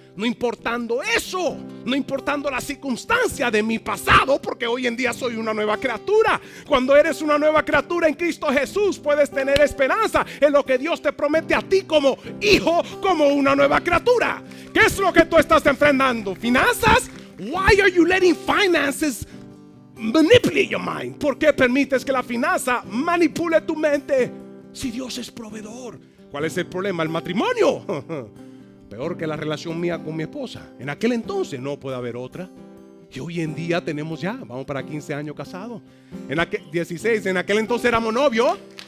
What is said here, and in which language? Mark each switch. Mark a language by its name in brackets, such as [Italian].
[Spanish] No importando eso, no importando la circunstancia de mi pasado, porque hoy en día soy una nueva criatura. Cuando eres una nueva criatura en Cristo Jesús, puedes tener esperanza en lo que Dios te promete a ti como hijo, como una nueva criatura. ¿Qué es lo que tú estás enfrentando? ¿Finanzas? [English] Why are you letting finances manipulate your mind? [Spanish] ¿Por qué permites que la finanza manipule tu mente si Dios es proveedor? ¿Cuál es el problema? El matrimonio. Peor que la relación mía con mi esposa. En aquel entonces no puede haber otra. Y hoy en día tenemos ya, vamos para 15 años casados. 16, en aquel entonces éramos novios.